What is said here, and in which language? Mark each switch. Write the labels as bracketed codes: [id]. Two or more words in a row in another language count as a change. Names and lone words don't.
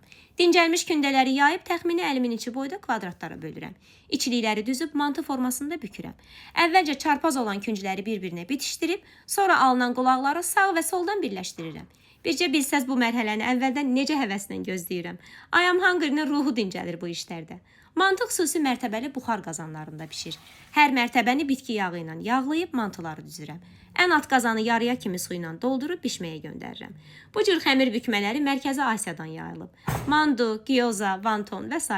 [az] Dincəlmiş kündələri yayıb, təxmini əlimin içi boyda kvadratlara bölürəm. İçlikləri düzüb, mantı formasında bükürəm. Əvvəlcə çarpaz olan küncləri bir-birinə bitişdirib, sonra alınan qulaqları sağ və soldan birləşdirirəm. Bircə bilsəz bu mərhələni əvvəldən necə həvəslə gözləyirəm. [en] I am hungry- [az] nin ruhu dincəlir bu işlərdə. Mantı xüsusi mərtəbəli buxar qazanlarında bişir. Hər mərtəbəni bitki yağı ilə yağlayıb mantıları düzürəm. Ən alt qazanı yarıya kimi su ilə doldurub bişməyə göndərirəm. Bu cür xəmir bükmələri Mərkəzi Asiyadan yayılıb. Mandu, gyoza, vanton və s.